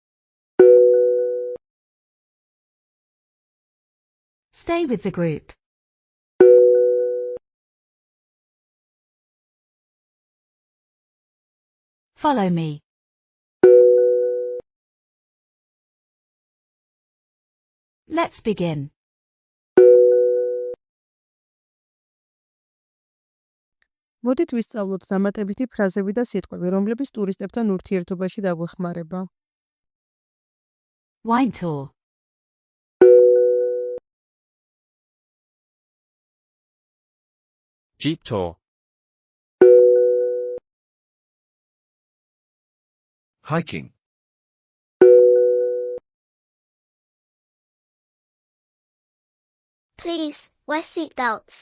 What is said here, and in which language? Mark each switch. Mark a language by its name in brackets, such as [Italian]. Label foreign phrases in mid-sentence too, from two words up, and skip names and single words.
[English] Stay with the group. Follow me. Let's begin. [Georgian] მოდით ვისწავლოთ დამატებითი ფრაზები და სიტყვები, რომლებიც ტურისტებთან ურთიერთობაში დაგვეხმარება. [English] Wine tour. Jeep tour. Hiking. Please, wear seatbelts.